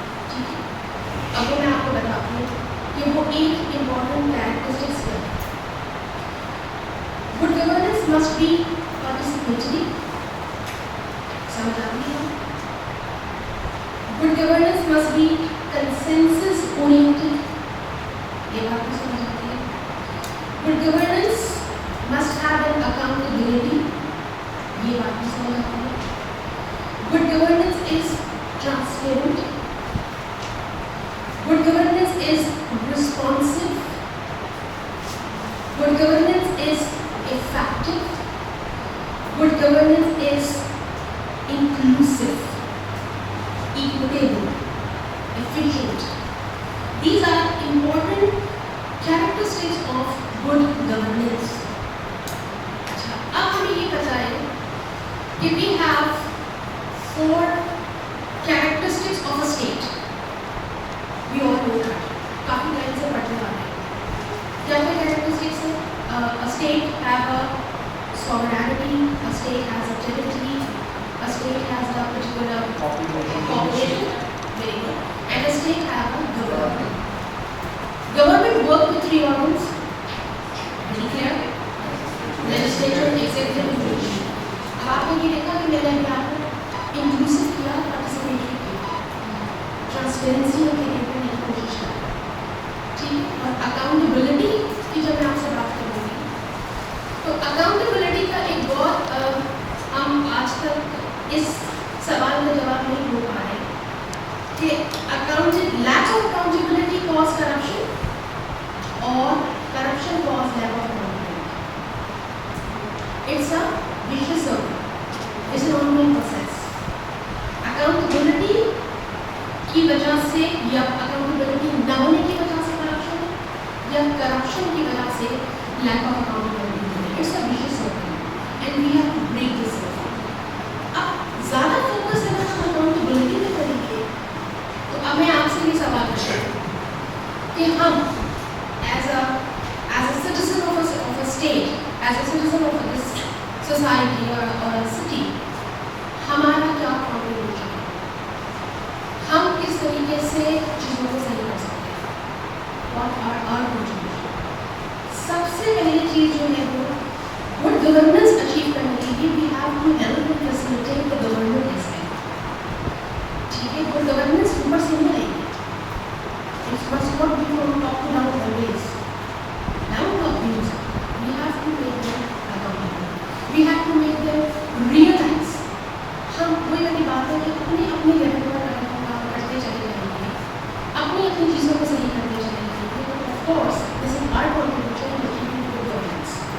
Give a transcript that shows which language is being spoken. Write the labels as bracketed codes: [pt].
[hi] ठीक है, अब मैं आपको बताती हूँ कि वो 8 इम्पॉर्टेंट कैरेक्टरिस्टिक्स क्या हैं. [en] Good governance must be participatory. समझ आती है? Good governance must be consensus oriented. [hi] ये बात भी समझ आती है. [en] Good governance must have an accountability. [hi] ये बात भी समझ आती है. [en] Good governance is transparent. Good governance is responsive. Good governance is effective. Good governance is inclusive, equitable, efficient. These are important characteristics of good governance. [hi] अच्छा, अब हमें ये पता है कि [en] we have 4 characteristics of a state. We all know that. [hi] काफी time से पढ़ने वाले हैं. क्या क्या characteristics हैं? [en] A state have a sovereignty. A state has a territory. A state has a particular population. Very good. And a state have a government. Government work with 3 organs. Very clear? Legislature, executive, and judiciary. [hi] अब आपने ये देखा कि मैंने अभी आपको inclusive किया, participatory किया, transparency और creativity की कोशिश की. ठीक है? और accountability की जब मैं आपसे बात करूँगी, तो accountability का एक बहुत हम आज तक इस सवाल का जवाब नहीं हो पा रहे कि [en] lack of accountability cause corruption or corruption cause lack of accountability. It's a vicious circle. It's an ongoing process. [hi] Accountability की वजह से या accountability न होने की वजह से corruption है या corruption की वजह से [en] lack of accountability [hi] है. [en] It's a vicious circle and we have to break this circle. [hi] अब ज़्यादा focus अगर हम accountability पे करेंगे तो अब मैं आपसे ये सवाल करती हूँ कि हम [en] as a citizen of a state, as a citizen of this society or a city, [hi] हमारा क्या contribution है? हम किस तरीके से चीज़ों को सही कर सकते हैं? [en] What are our contribution? [hi] सबसे पहली चीज़ जो है वो [en] good governance achieve [hi] करने के लिए [en] we have to help and facilitate the government aspect. [hi] ठीक है, good governance ऊपर से नहीं आएगी. [en] It must not be from top to down always. Down top views. We have to make them accountable. We have to make them realize. [hi] हम कोई वाली बात है कि अपनी लेवल पर काम करते चले जाएंगे, अपनी चीज़ों को सही करते चले जाएंगे. [en] Of course, this is our contribution in achieving good governance.